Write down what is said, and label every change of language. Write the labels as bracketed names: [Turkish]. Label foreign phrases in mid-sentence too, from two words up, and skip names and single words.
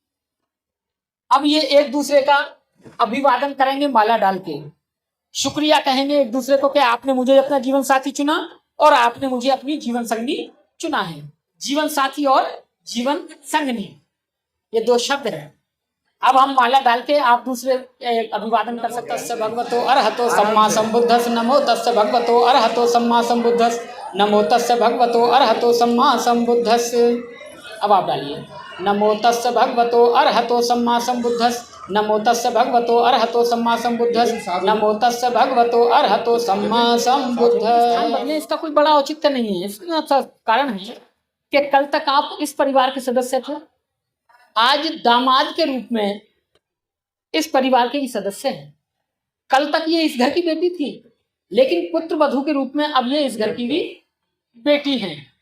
[Hindi] अब ये एक दूसरे का अभिवादन करेंगे माला डाल के, शुक्रिया कहेंगे एक दूसरे को कि आपने मुझे अपना जीवन साथी चुना और आपने मुझे अपनी जीवन संगनी चुना है। जीवन साथी और जीवन संगनी, ये दो शब्द है। अब हम माला डाल के आप दूसरे अभिवादन कर सकते हैं। [Pali] तस्य भगवतो अरहतो सम्मा संबुद्धस् नमो तस्य भगवतो अरहतो सम्मा संबुद्धस् नमो तस्य भगवतो अरहतो सम्मा संबुद्धस्। [Hindi] अब आप डालिए [Pali] नमो तस्य भगवतो अरहतो सम्मा संबुद्धस् नमो तस्य भगवतो अरहतो सम्मा संबुद्धस् नमो तस्य भगवतो अरहतो सम्मा संबुद्धस्। [Hindi] इसका कोई बड़ा औचित्य नहीं है। इसका कारण है कि कल तक आप इस परिवार के सदस्य थे, आज दामाद के रूप में इस परिवार के ही सदस्य हैं। कल तक ये इस घर की बेटी थी, लेकिन पुत्र वधू के रूप में अब ये इस घर की भी बेटी हैं।